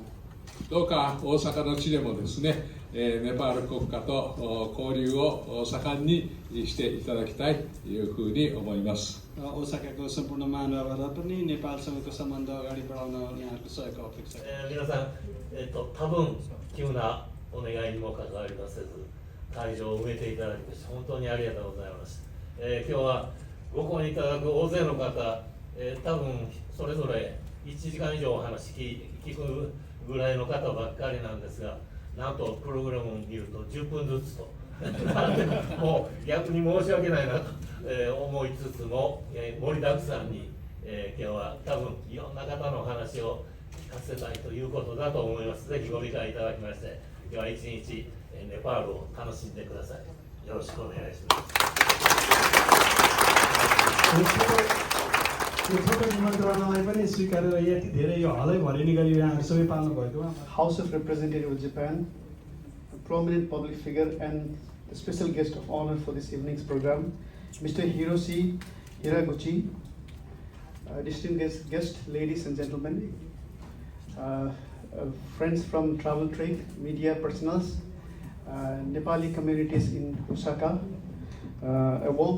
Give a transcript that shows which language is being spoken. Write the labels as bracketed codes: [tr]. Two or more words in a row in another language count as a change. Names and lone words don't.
[ja] どうか大阪の地でもですね、ネパール国家と交流を盛んにしていただきたいというふうに思います。 [ne] 大阪 सम्पूर्ण महानुभावहरूलाई पनि नेपालसँगको सम्बन्ध अगाडि बढाउन यहाँहरूको सहयोग अपेक्षा छ। [ja] 皆さん、多分急なお願いにもかかわりませず会場を埋めていただきまして本当にありがとうございます。今日はご婚いただく大勢の方、多分それぞれ1時間以上お話聞くぐらいの方ばっかりなんですが、なんとプログラムを見ると10分ずつともう逆に申し訳ないなと思いつつも盛りだくさんに今日は多分いろんな方のお話を聞かせたいということだと思います。ぜひご理解いただきまして今日は一日ネパールを楽しんでください。よろしくお願いします。 [ne] छोटो निमन्त्रणालाई पनि स्वीकारेर यति धेरै यो हालै भरिने गरी यहाँहरू सबै पाल्नु भएकोमा [en] House of Representatives of Japan, a prominent public figure and the special guest of honor for this evening's program, Mr. Hiroshi Hiraguchi, distinguished guests, ladies and gentlemen, friends from travel trade, media personals, Nepali communities in Osaka, a warm